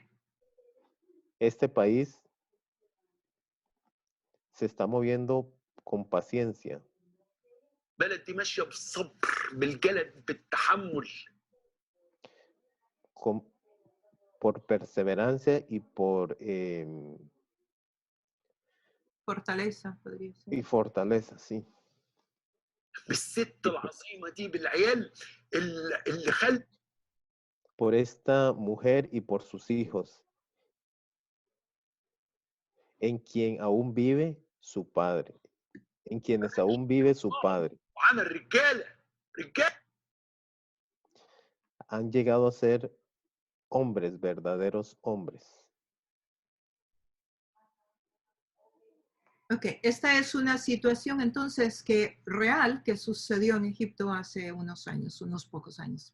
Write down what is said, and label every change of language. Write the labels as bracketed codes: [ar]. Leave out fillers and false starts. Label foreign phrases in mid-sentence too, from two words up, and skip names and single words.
[es] Este país se está moviendo con paciencia, [ar] البلد دي ماشيه بالصبر، بالجلد، بالتحمل. [es] por perseverancia y por Fortaleza, podría ser. y fortaleza, sí. [ar] بالست العظيمه دي، بالعيال اللي خلف. [es] Por esta mujer y por sus hijos, en quien aún vive su padre, en quienes aún vive su padre. [ar] وعمل رجاله رجاله. [es] Han llegado a ser hombres, verdaderos hombres. Ok, esta es una situación entonces real que sucedió en Egipto hace unos años, unos pocos años.